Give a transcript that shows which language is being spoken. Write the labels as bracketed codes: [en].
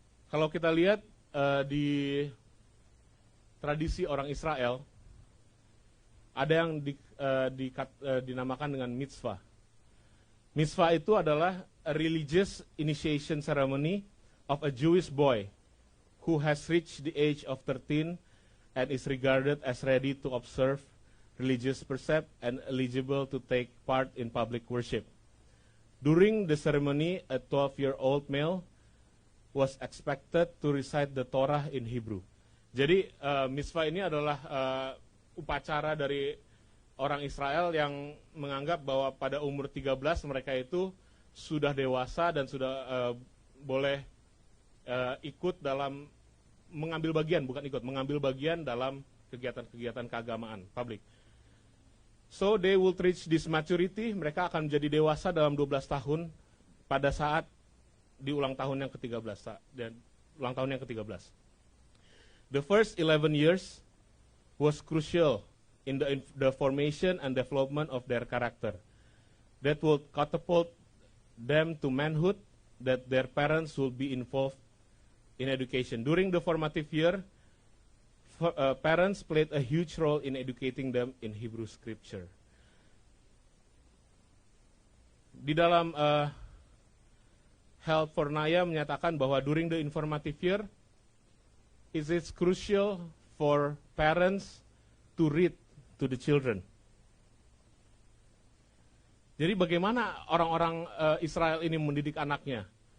[id] Kalau kita lihat di tradisi orang Israel, ada yang dinamakan dengan mitzvah. Mitzvah itu adalah [en] a religious initiation ceremony of a Jewish boy who has reached the age of 13 and is regarded as ready to observe religious precept and eligible to take part in public worship. During the ceremony, a 12-year-old male was expected to recite the Torah in Hebrew. [id] Jadi misvah ini adalah upacara dari orang Israel yang menganggap bahwa pada umur 13 mereka itu sudah dewasa dan sudah boleh ikut dalam mengambil bagian dalam kegiatan-kegiatan keagamaan publik. [en] So they will reach this maturity, [id] mereka akan menjadi dewasa dalam 12 tahun pada saat di ulang tahun yang ke-13 dan ulang tahun yang ke-13. [en] The first 11 years was crucial in the formation and development of their character. That would catapult them to manhood, that their parents will be involved in education. During the formative year, parents played a huge role in educating them in Hebrew Scripture. [id] Di dalam [en] Help for Naya [id] menyatakan bahwa [en] during the informative year, it is crucial for parents to read to the children. [id] Jadi bagaimana orang-orang Israel ini mendidik anaknya?